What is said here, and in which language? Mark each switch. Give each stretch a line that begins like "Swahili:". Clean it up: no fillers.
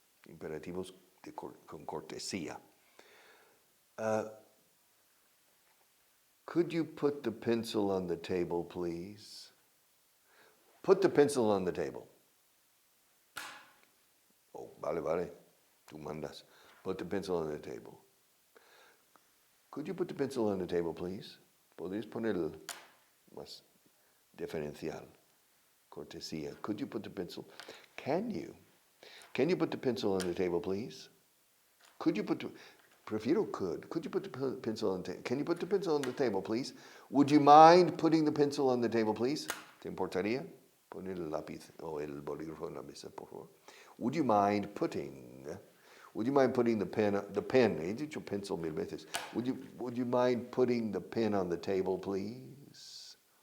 Spanish: Imperativos con cortesía.
English: Could you put the pencil on the table, please? Put the pencil on the table. Oh,
Spanish: vale. Tú mandas.
English: Put the pencil on the table. Could you put the pencil on the table, please?
Spanish: ¿Podrías poner más diferencial? Cortesía.
English: Could you put the pencil? Can you? Can you put the pencil on the table, please? Could you put the...
Spanish: Prefiero
English: could. Could you put the pencil on the table? Can you put the pencil on the table, please? Would you mind putting the pencil on the table, please?
Spanish: ¿Te importaría poner el lápiz o el bolígrafo en la mesa, por favor?
English: Would you mind putting the pen?
Spanish: He dicho pencil mil veces.
English: Would you mind putting the pen on the table, please?